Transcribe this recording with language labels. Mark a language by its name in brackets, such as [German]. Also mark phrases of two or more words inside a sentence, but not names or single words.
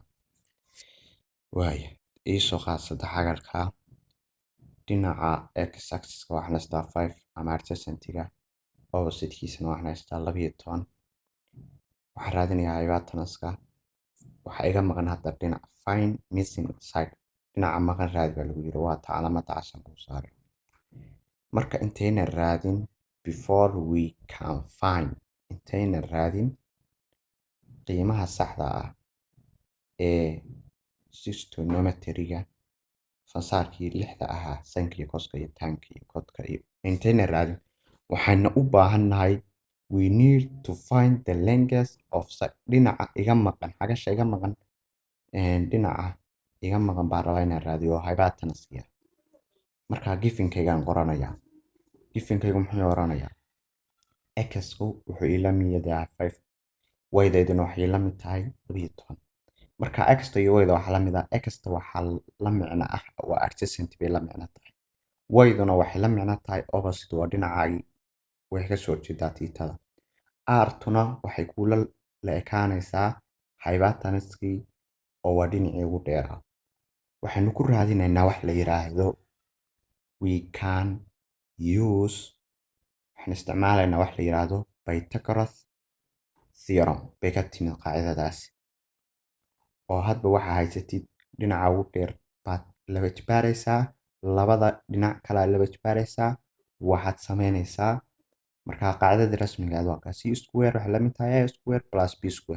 [Somali] waaya iisoo qaad 3 xagalka. dhinaca [English] x axis-ka [Somali] waxaan haystaa 5 ama adjacent-ga, opposite-kiisana waxaan haystaa 12. waxaan raadinayaa hypotenuse-ka. waxaa iga maqan hadda dhinac [English] find missing side, [Somali] dhinaca maqan raadi baa lagu yiri, waa ta calaamada casan ku saaray. marka intayna raadin [English] before we can find, [Somali] intayna raadin qiimaha saxda ah ee trigonometry-ga fansaarkii 6 ahaa sinka iyo coska iyo tanka iyo codka iyo intayna raadin waxayna u baahannahay [English] we need to find the length of [Somali] dhinaca iga maqan xagasha iga maqan dhinaca iga maqan baan rabaa inaan raadiyo hypotenuse-ka. marka gifinkaygaan qoranayaa. gifinkaygu muxuu oranayaa x-ku wuxuu ila mid yahay 5 y-dayduna waxay la mid tahay 12. marka x-ta iyo y-da waxaa la mid ah x-ta waxaa la micno ah waa adjacent bay la micno tahay, y-duna waxay la micno tahay opposite waa dhinacaagii way ka soo jeedaa tiitada. r-tuna waxay kula la ekaanaysaa hypotenuse-kii oo waa dhinacii ugu dheeraa. waxaynu ku raadinaynaa wax la yiraahdo [English] we can use [Somali] waxaan isticmaalaynaa wax la yiraahdo Pythagoras theorem bay ka timid qaacidadaasi, oo hadba waxaa haysatid dhinaca ugu dheer baad laba jibaaraysaa, labada dhinac kale laba jibaaraysaa, waxaad samaynaysaa markaa qaacidadii rasmiga ah waa [English] c square [Somali] waxay la mid tahay [English] a square plus b square.